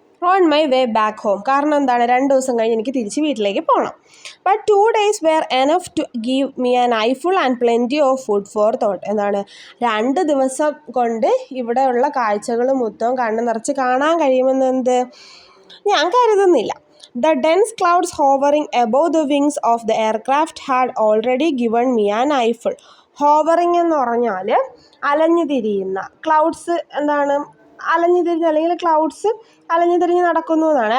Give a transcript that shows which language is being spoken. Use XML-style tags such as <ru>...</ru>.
<en>On my way back home.</en> <ml>കാരണം എന്താണ്? 2 ദിവസം കഴിഞ്ഞ് എനിക്ക് തിരിച്ച് വീട്ടിലേക്ക് പോകണം.</ml> <en>But 2 days were enough to give me an eyeful and plenty of food for thought. എന്താണ്?</en> <ml>2 ദിവസം കൊണ്ട് ഇവിടെയുള്ള കാഴ്ചകൾ മൊത്തം കണ്ണ് നിറച്ച് കാണാൻ കഴിയുമെന്ന് എന്ത് ഞാൻ കരുതുന്നില്ല.</ml> <en>The dense clouds hovering above the wings of the aircraft had already given me an eyeful.</en> <ml>Hovering എന്ന് പറഞ്ഞാൽ അലഞ്ഞു തിരിയുന്ന. ക്ലൗഡ്സ് എന്താണ്? അലഞ്ഞു തിരിഞ്ഞ് അല്ലെങ്കിൽ ക്ലൗഡ്സ് അലഞ്ഞു തിരിഞ്ഞ് നടക്കുന്നു എന്നാണ്.</ml>